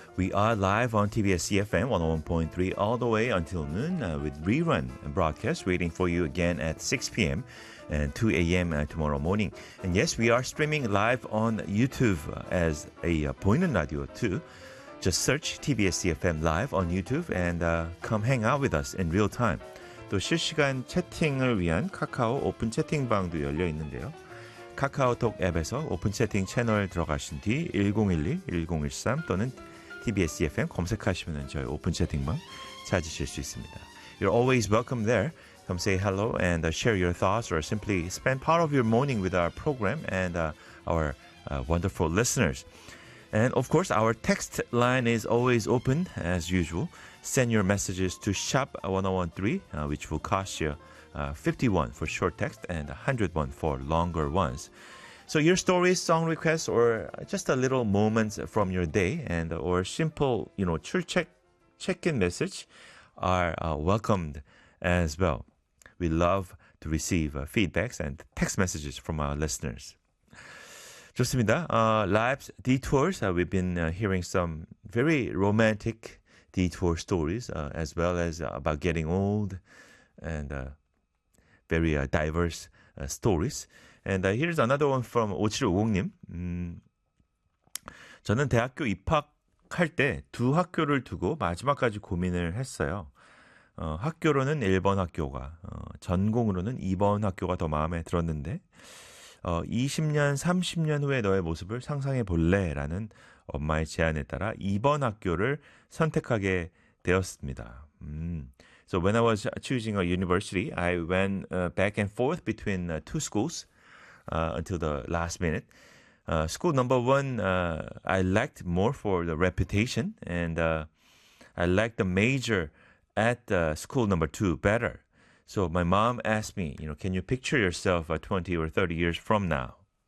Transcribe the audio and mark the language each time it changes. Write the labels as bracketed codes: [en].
[en] We are live on TBS EFM 101.3 all the way until noon with rerun broadcast waiting for you again at 6 p.m. and 2 a.m. Tomorrow morning. And yes, we are streaming live on YouTube as a Boinen Radio too. Just search TBS EFM live on YouTube and come hang out with us in real time. [ko] 또 실시간 채팅을 위한 카카오 오픈 채팅방도 열려 있는데요. 카카오톡 앱에서 오픈 채팅 채널 들어가신 뒤 1012, 1013 또는 TBS EFM 검색하시면 저희 오픈 채팅방 찾으실 수 있습니다. [en] You're always welcome there. Come say hello and share your thoughts or simply spend part of your morning with our program and our wonderful listeners. And of course, our text line is always open as usual. Send your messages to SHOP1013, which will cost you 51 for short text and 101 for longer ones. So your stories, song requests, or just a little moments from your day and or simple, you know, check-in message are welcomed as well. We love to receive feedbacks and text messages from our listeners. [ko] 좋습니다. [en] Lives, detours, we've been hearing some very romantic detour stories as well as about getting old and very diverse stories. And here's another one from 5750님. [ko] 저는 대학교 입학할 때 두 학교를 두고 마지막까지 고민을 했어요. 학교로는 1번 학교가, 전공으로는 2번 학교가 더 마음에 들었는데 20년, 30년 후에 너의 모습을 상상해 볼래? 라는 엄마의 제안에 따라 2번 학교를 선택하게 되었습니다. [en] So when I was choosing a university, I went back and forth between two schools until the last minute. School number one, I liked more for the reputation, and I liked the major at school number two better. So my mom asked me, you know, can you picture yourself 20 or 30 years from now?